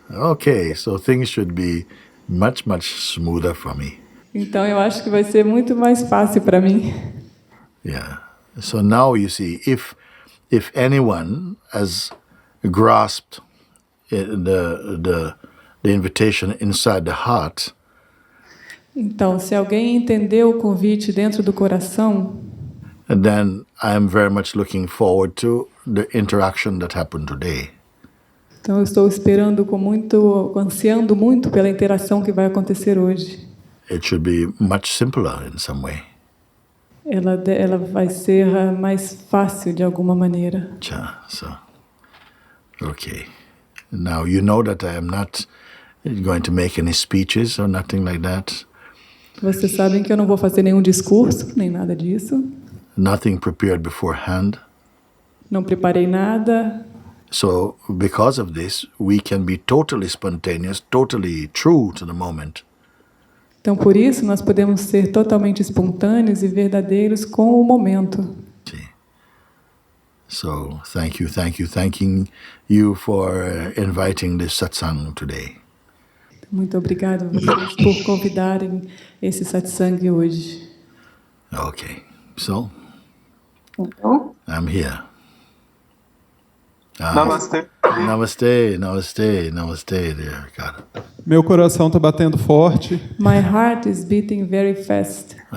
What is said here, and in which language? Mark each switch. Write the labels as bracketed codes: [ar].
[en] Okay, so things should be much smoother for me. [pt] Então, eu acho que vai ser muito mais fácil para mim. [en] Yeah. So now you see, if anyone has grasped the invitation inside the heart, [pt] então, se alguém entendeu o convite dentro do coração, [en] then I am very much looking forward to the interaction that happened today. [pt] Então, eu estou ansiando muito pela interação que vai acontecer hoje. [en] It should be much simpler in some way. [pt] Ela vai ser mais fácil de alguma maneira. [en] Okay. Now you know that I am not going to make any speeches or nothing like that. [pt] Vocês sabem que eu não vou fazer nenhum discurso, nem nada disso. [en] Nothing prepared beforehand. [pt] Não preparei nada. [en] So because of this, we can be totally spontaneous, totally true to the moment. [pt] Então, por isso, nós podemos ser totalmente espontâneos e verdadeiros com o momento. [en] See. So, thanking you for inviting this satsang today. [pt] Muito obrigado a vocês por convidarem esse satsang hoje. [en] Okay, so [pt] Então, [en] I'm here. [pt] namastê. [en] Namaste, dear Ricardo. [pt] Meu coração está batendo forte. [en] My heart is beating very fast.